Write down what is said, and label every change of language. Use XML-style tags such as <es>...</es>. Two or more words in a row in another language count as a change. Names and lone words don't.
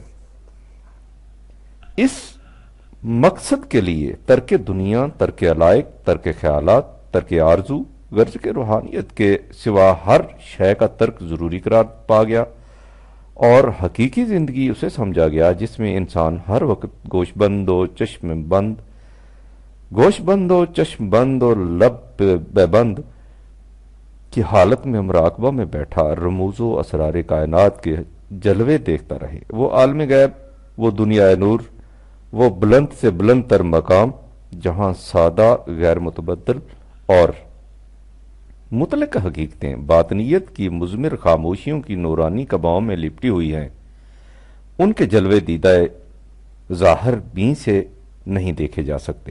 <ur>ایس ٹی اورگن۔ اس مقصد کے لیے ترک دنیا، ترک علائق، ترک خیالات، ترک آرزو، غرض کے روحانیت کے سوا ہر شے کا ترک ضروری قرار پا گیا، اور حقیقی زندگی اسے سمجھا گیا جس میں انسان ہر وقت گوش بند و چشم بند اور لب بے بند کی حالت میں مراقبہ میں بیٹھا رموز و اسرار کائنات کے جلوے دیکھتا رہے۔ وہ عالم غیب، وہ دنیا نور، وہ بلند سے بلند تر مقام جہاں سادہ، غیر متبدل اور مطلق حقیقتیں باطنیت کی مضمر خاموشیوں کی نورانی قباؤں میں لپٹی ہوئی ہیں، ان کے جلوے دیدہ ظاہر بیں سے نہیں دیکھے جا سکتے۔</ur>